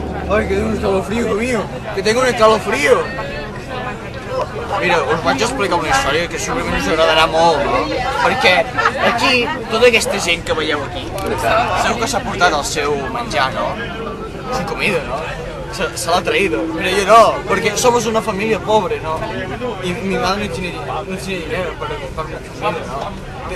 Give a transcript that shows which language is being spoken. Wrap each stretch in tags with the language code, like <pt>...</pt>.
<es>Ay, que tengo un escalofrío, hijo mío. Que tengo un escalofrío.</es> <ca>Mira, us vaig explicar una història que segurament us agradarà molt, no? Perquè aquí, tota aquesta gent que veieu aquí, sabeu que s'ha portat el seu menjar, no?</ca> <es>Su comida, ¿no? Se la ha traído, pero yo no, porque somos una familia pobre, ¿no? Y mi madre no tiene dinero para comprarme comida, ¿no?</es>